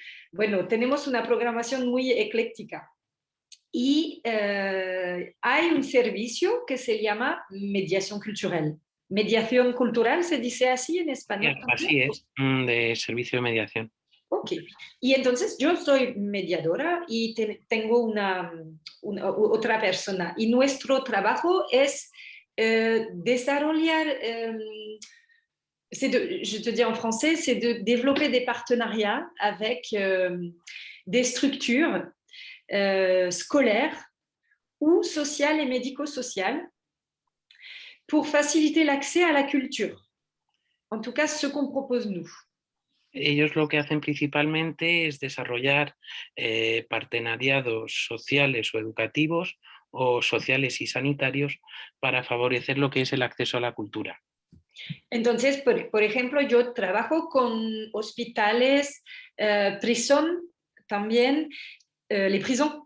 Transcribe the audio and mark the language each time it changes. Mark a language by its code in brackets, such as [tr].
[es] Bueno, tenemos una programación muy ecléctica. Y hay un servicio que se llama mediación cultural. Mediación cultural, ¿se dice así en español? Así es, de servicio de mediación. Ok. Y entonces yo soy mediadora y tengo otra persona. Y nuestro trabajo es desarrollar, [fr] je te dis en français, c'est de développer des partenariats avec des structures scolaires ou sociales et médico-sociales pour faciliter l'accès à la culture. En tout cas, ce qu'on propose nous. [es] Ellos lo que hacen principalmente es desarrollar partenariados sociales o educativos o sociales y sanitarios para favorecer lo que es el acceso a la cultura. Entonces, por ejemplo, yo trabajo con hospitales, prisión también, [fr] les prisons.